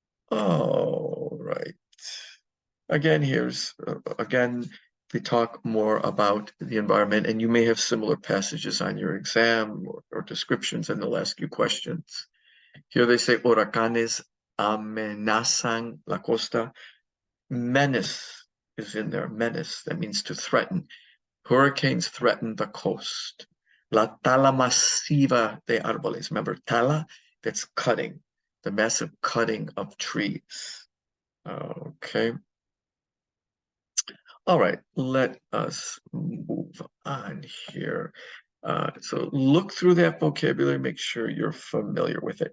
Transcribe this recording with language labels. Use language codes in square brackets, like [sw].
[en] All right. Again, again, we talk more about the environment, and you may have similar passages on your exam, or descriptions, and they'll ask you questions. Here they say, [es] huracanes amenazan la costa. [en] Menace is in there. Menace, that means to threaten. Hurricanes threaten the coast. [es] La tala masiva de árboles. [en] Remember, tala, that's cutting, the massive cutting of trees. Okay. All right, let us move on here. So look through that vocabulary, make sure you're familiar with it.